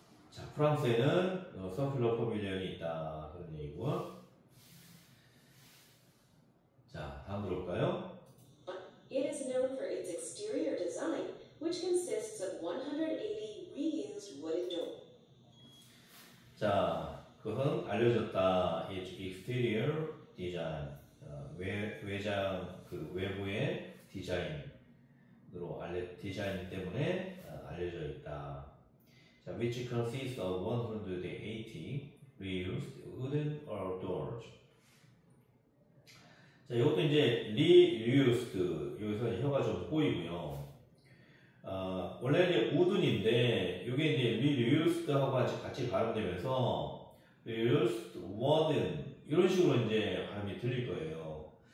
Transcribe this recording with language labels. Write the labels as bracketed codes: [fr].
[ko] 자 프랑스에는 circular pavilion이 있다 그런 얘기고요. 자 다음 들어볼까요? [en] It is known for its exterior design, which consists of 180 reused wooden doors. [ko] 자, 그것은 알려졌다. [en] Its exterior design, [ko] 외장 그 외부의 디자인으로 디자인 때문에 알려져 있다. [en] 자, which consists of 180 reused wooden doors. [ko] 자, 이것도 이제 reused 여기서 혀가 좀 꼬이고요. 원래 이제 wooden인데 이게 이제 reused하고 같이 발음되면서 reused, wooden 이런 식으로 이제 발음이 들릴 거예요.